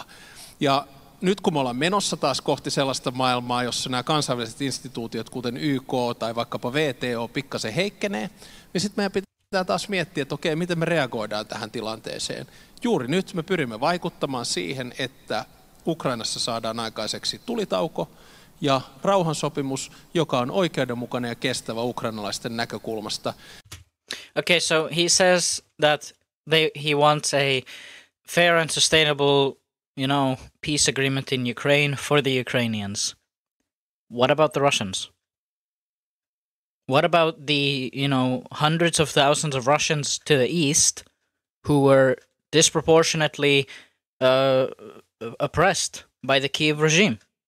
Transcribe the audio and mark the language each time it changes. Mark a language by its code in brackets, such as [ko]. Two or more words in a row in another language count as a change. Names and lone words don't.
[fi] Ja nyt kun me ollaan menossa taas kohti sellaista maailmaa, jossa nämä kansainväliset instituutiot, kuten YK tai vaikkapa VTO, pikkasen heikkenee, niin sitten meidän pitää taas miettiä, että okei, miten me reagoidaan tähän tilanteeseen. Juuri nyt me pyrimme vaikuttamaan siihen, että Ukrainassa saadaan aikaiseksi tulitauko ja rauhansopimus, joka on oikeudenmukainen ja kestävä ukrainalaisten näkökulmasta. [en] Okay, so he says that he wants a fair and sustainable, peace agreement in Ukraine for the Ukrainians. What about the Russians? What about the, hundreds of thousands of Russians to the east who were disproportionately oppressed by the Kiev regime?